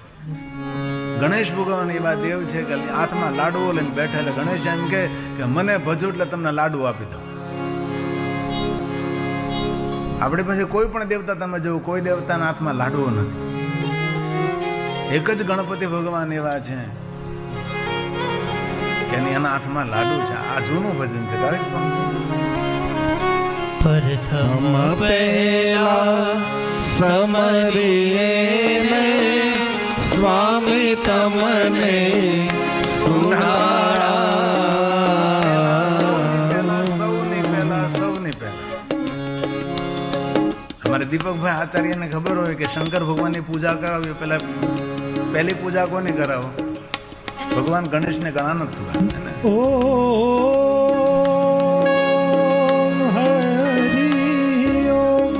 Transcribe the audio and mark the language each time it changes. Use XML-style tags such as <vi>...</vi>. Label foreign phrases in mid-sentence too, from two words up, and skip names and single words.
<gu>ગણેશ ભગવાન એવા દેવ છે કે હાથમાં લાડુઓ લઈને બેઠા, એટલે ગણેશ એમ કે મને ભજો એટલે તમને લાડુ આપી દઉં। આપણી પાસે કોઈ પણ દેવતા તમે જુઓ, કોઈ દેવતાના હાથમાં લાડુઓ નથી, એક જ ગણપતિ ભગવાન એવા છે કે એના હાથમાં લાડુ છે। આ જૂનું ભજન છે, ગાય છે। પ્રથમ પહેલા સમરિએ સ્વામી તમને સુનાડા। સૌની પહેલા અમારે દીપકભાઈ આચાર્યને ખબર હોય કે શંકર ભગવાનની પૂજા કરાવી પેલા પહેલી પૂજા કોની કરાવો? ભગવાન ગણેશને કરાનો જ વાત છે ને.</gu> <sa>ઓમ હરિ ઓમ.</sa>